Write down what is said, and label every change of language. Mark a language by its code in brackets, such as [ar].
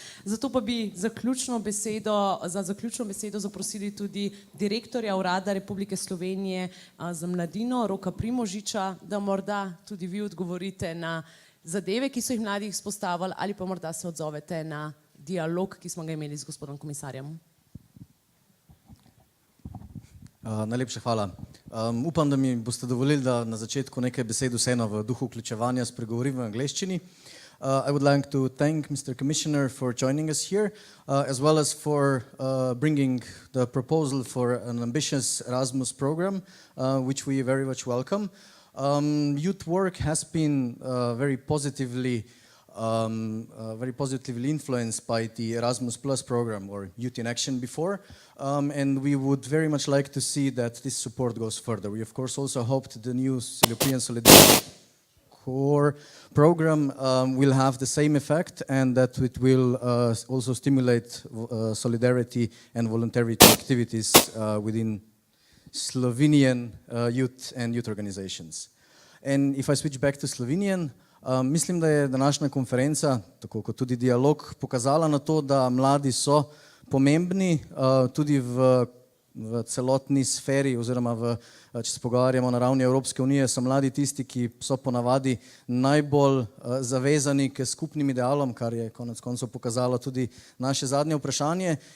[sl] Zato pa bi za zaključno besedo zaprosili tudi direktorja Urada Republike Slovenije za mladino, Roka Primožiča, da morda tudi vi odgovorite na zadeve, ki so jih mladi izpostavili, ali pa morda se odzovete na dialog, ki smo ga imeli z gospodom komisarjem. Najlepša hvala. Upam, da mi boste dovolili, da na začetku nekaj besed vseeno v duhu vključevanja spregovorim v angleščini. [en] I would like to thank Mr. Commissioner for joining us here, as well as for bringing the proposal for an ambitious Erasmus program, which we very much welcome. Youth work has been very positively influenced by the Erasmus Plus program or Youth in Action before, and we would very much like to see that this support goes further. We of course also hope that the new European Solidarity Corps program will have the same effect, and that it will also stimulate solidarity and voluntary activities within Slovenian youth and youth organizations. And if I switch back to Slovenian, [sl] mislim, da je današnja konferenca, tako kot tudi dialog, pokazala na to, da mladi so pomembni tudi v celotni sferi, oziroma če se pogovarjamo na ravni Evropske unije, so mladi tisti, ki so ponavadi najbolj zavezani k skupnim idealom, kar je konec koncev pokazalo tudi naše zadnje vprašanje.